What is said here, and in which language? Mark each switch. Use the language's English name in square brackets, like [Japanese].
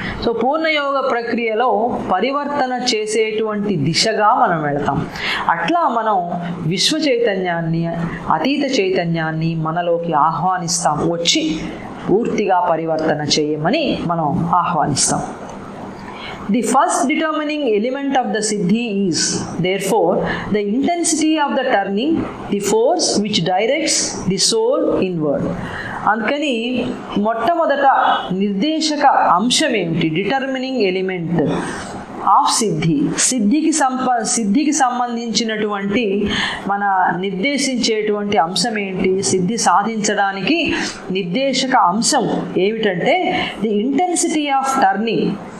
[Telugu] So పూర్ణయోగ ప్రక్రియలో పరివర్తన చేసేటువంటి దిశగా మనం వెళతాం. అట్లా మనం విశ్వ చైతన్యాన్ని, అతీత చైతన్యాన్ని మనలోకి ఆహ్వానిస్తాం, వచ్చి పూర్తిగా పరివర్తన చేయమని మనం ఆహ్వానిస్తాం. [English] The first determining element of the siddhi is, therefore, the intensity of the turning, the force which directs the soul inward. [Telugu] అందుకని మొట్టమొదట నిర్దేశక అంశం ఏమిటి? [English] Determining element of సిద్ధి. [Telugu] సిద్ధికి సంబంధించినటువంటి మన నిర్దేశించేటువంటి అంశం ఏంటి? సిద్ధి సాధించడానికి నిర్దేశక అంశం ఏమిటంటే [English] The intensity of turning.